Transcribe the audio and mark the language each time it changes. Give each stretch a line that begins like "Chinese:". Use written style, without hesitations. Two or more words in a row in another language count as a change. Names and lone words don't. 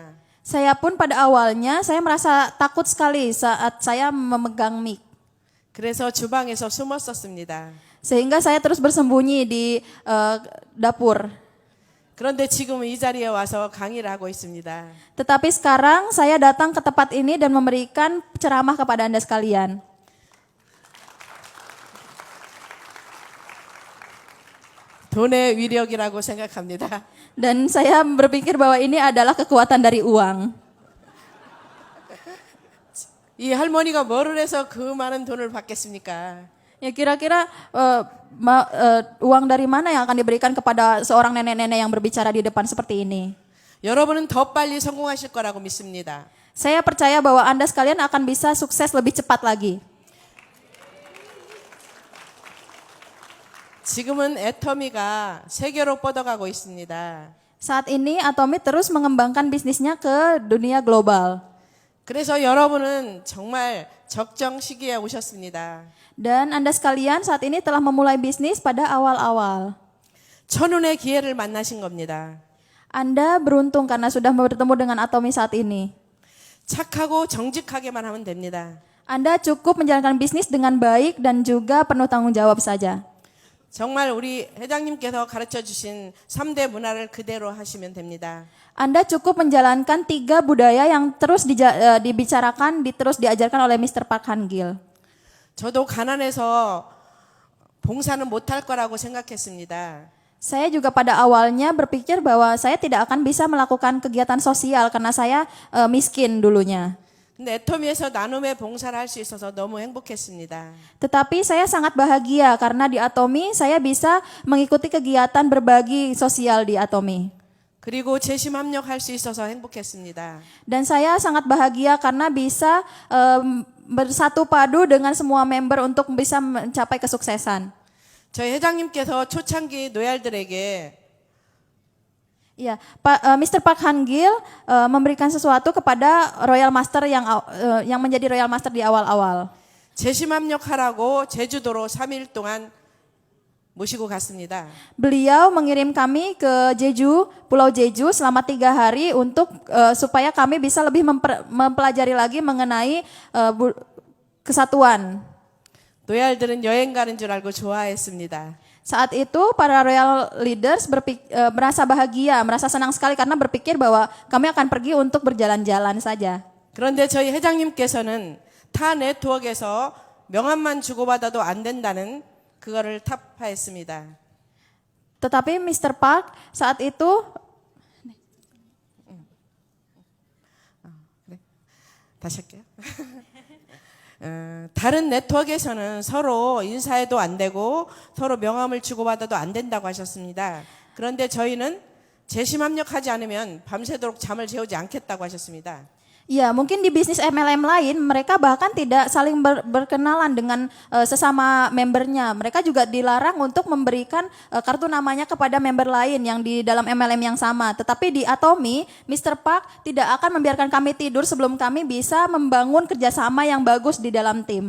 Indonesian: Saya pun pada awalnya saya merasa takut sekali saat saya memegang mic.
Korean: 그래서 주방에서 숨었었습니다.
Indonesian: Sehingga saya terus bersembunyi di dapur.
Korean: 그런데 지금은 이 자리에 와서 강의를 하고 있습니다.
Indonesian: Tetapi sekarang saya datang ke tempat ini dan memberikan ceramah kepada Anda sekalian.
Korean: 돈의 위력이라고 생각합니다.
Indonesian: Dan saya berpikir bahwa ini adalah kekuatan dari uang.
Korean: 이 할머니가 뭐를 해서 그 많은 돈을 받겠습니까?
Indonesian: Ya kira-kira uang dari mana yang akan diberikan kepada seorang nenek-nenek yang berbicara di depan seperti ini?
Korean: 여러분은 더 빨리 성공하실 거라고 믿습니다.
Indonesian: Saya percaya bahwa Anda sekalian akan bisa sukses lebih cepat lagi.
Korean: 지금은 애터미가 세계로 뻗어가고 있습니다.
Indonesian: Saat ini Atomy terus mengembangkan bisnisnya ke dunia global.
Korean: 그래서 여러분은 정말 적정 시기에 오셨습니다.
Indonesian: Dan Anda sekalian saat ini telah memulai bisnis pada awal-awal.
Korean: 천운의 기회를 만나신 겁니다.
Indonesian: Anda beruntung karena sudah bertemu dengan Atomy saat ini.
Korean: 착하고 정직하게만 하면 됩니다.
Indonesian: Anda cukup menjalankan bisnis dengan baik dan juga penuh tanggung jawab saja.
Korean: 정말 우리 회장님께서 가르쳐 주신 3대 문화를 그대로 하시면 됩니다.
Indonesian: Anda cukup menjalankan 3 budaya yang terus dibicarakan, terus diajarkan oleh Mr. Park Han-gil.
Korean: 저도 가난해서 봉사는 못할 거라고 생각했습니다.
Indonesian: Saya juga pada awalnya berpikir bahwa saya tidak akan bisa melakukan kegiatan sosial karena saya miskin dulunya.
Korean: 근데 애터미에서 나눔의 봉사를 할 수 있어서 너무 행복했습니다.
Indonesian: Tetapi saya sangat bahagia karena di Atomy saya bisa mengikuti kegiatan berbagi sosial di Atomy.
Korean: 그리고 재심 합력할 수 있어서 행복했습니다.
Indonesian: Dan saya sangat bahagia karena bisa bersatu padu dengan semua member untuk bisa mencapai kesuksesan.
Korean: 저희 회장님께서 초창기 노얄들에게
Indonesian: Ya, Mr. Park Han-gil memberikan sesuatu kepada
English: Royal Master
Indonesian: yang menjadi
English: Royal Master
Indonesian: di awal-awal.
Korean: 재심 합력하라고 제주도로 3일 동안 모시고 갔습니다.
Indonesian: Beliau mengirim kami ke Jeju, Pulau Jeju selama 3 hari untuk supaya kami bisa lebih mempelajari lagi mengenai kesatuan.
Korean: 노얄들은 여행 가는 줄 알고 좋아했습니다.
Indonesian: Saat itu para
English: royal leaders
Indonesian: merasa bahagia, merasa senang sekali karena berpikir bahwa kami akan pergi untuk berjalan-jalan saja.
Korean: 그런데 저희 회장님께서는 타 네트워크에서 명함만 주고받아도 안 된다는 그거를 타파했습니다.
Indonesian: Tetapi Mr. Park saat itu
Korean: 다시 할게요. 다른 네트워크에서는 서로 인사해도 안 되고 서로 명함을 주고받아도 안 된다고 하셨습니다. 그런데 저희는 재심 합력하지 않으면 밤새도록 잠을 재우지 않겠다고 하셨습니다.
Indonesian: ya mungkin di bisnis MLM lain mereka bahkan tidak saling berkenalan dengan sesama membernya. Mereka juga dilarang untuk memberikan kartu namanya kepada member lain yang di dalam MLM yang sama. Tetapi di Atomy, Mr. Park tidak akan membiarkan kami tidur sebelum kami bisa membangun kerjasama yang bagus di dalam tim.